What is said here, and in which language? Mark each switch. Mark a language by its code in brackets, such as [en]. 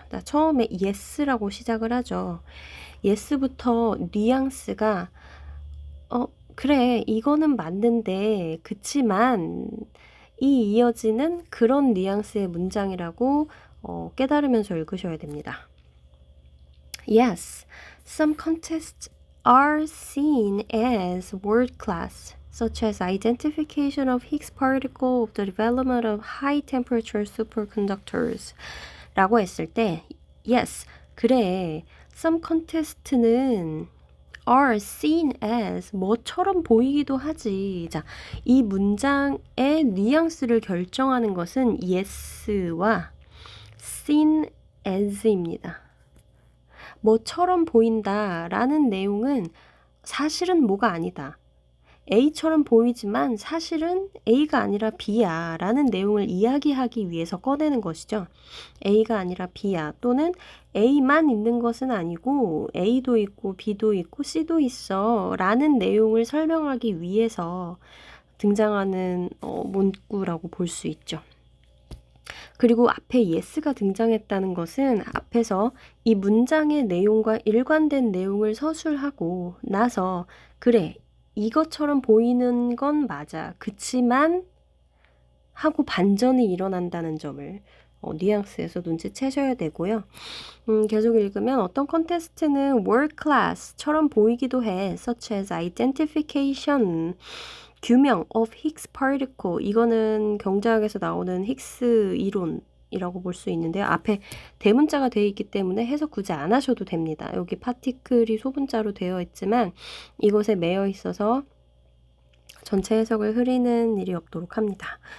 [ko] 자, 처음에 yes라고 시작을 하죠. yes부터 뉘앙스가 그래, 이거는 맞는데 그치만 이 이어지는 그런 뉘앙스의 문장이라고 깨달으면서 읽으셔야 됩니다. [en] Yes, some contests are seen as world class, such as identification of Higgs particle of the development of high temperature superconductors [ko] 라고 했을 때 [en] yes, [ko] 그래, [en] some contest는 are seen as [ko] 뭐처럼 보이기도 하지. 자, 이 문장의 뉘앙스를 결정하는 것은 yes와 seen as입니다. 뭐처럼 보인다 라는 내용은 사실은 뭐가 아니다. A처럼 보이지만 사실은 A가 아니라 B야 라는 내용을 이야기하기 위해서 꺼내는 것이죠. A가 아니라 B야, 또는 A만 있는 것은 아니고 A도 있고 B도 있고 C도 있어 라는 내용을 설명하기 위해서 등장하는 문구라고 볼 수 있죠. 그리고 앞에 yes가 등장했다는 것은 앞에서 이 문장의 내용과 일관된 내용을 서술하고 나서 그래, 이것처럼 보이는 건 맞아. 그치만 하고 반전이 일어난다는 점을 뉘앙스에서 눈치채셔야 되고요. 계속 읽으면 어떤 컨테스트는 world class처럼 보이기도 해. [en] such as identification, 규명 of Higgs particle. [ko] 이거는 경제학에서 나오는 힉스 이론이라고 볼 수 있는데요. 앞에 대문자가 되어 있기 때문에 해석 굳이 안 하셔도 됩니다. 여기 파티클이 소문자로 되어 있지만 이것에 매여 있어서 전체 해석을 흐리는 일이 없도록 합니다.